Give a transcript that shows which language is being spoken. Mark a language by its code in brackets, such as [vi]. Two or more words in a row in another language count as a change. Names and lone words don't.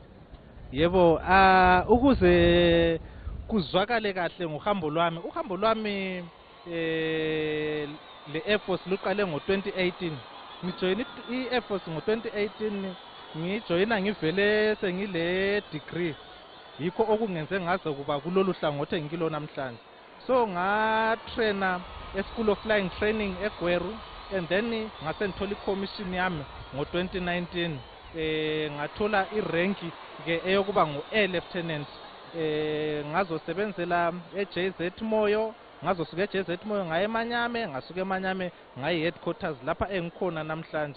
[nd] Yebo, ukuze kuzwakale kahle ngohambo lwami, uhambo lwami le Air Force luqale ngo-2018. Ngijoyina i-Air Force ngo-2018, ngijoyina ngivele sengile degree. Yikho okungenze ngaze kuba kulolu hlangothi engikilo namhlanje. So ngatraina e-School of Flying Training eGweru, [en] and then [nd] ngase ngithola i-commission yami ngo-2019. Ngathola irenki ke eyokuba ngu- [en] Air Lieutenant. [nd] Ngazosebenzela eJZ Moyo, ngazosuka eJZ Moyo ngaye eManyame, ngasuka eManyame ngaye headquarters lapha engikhona namhlanje.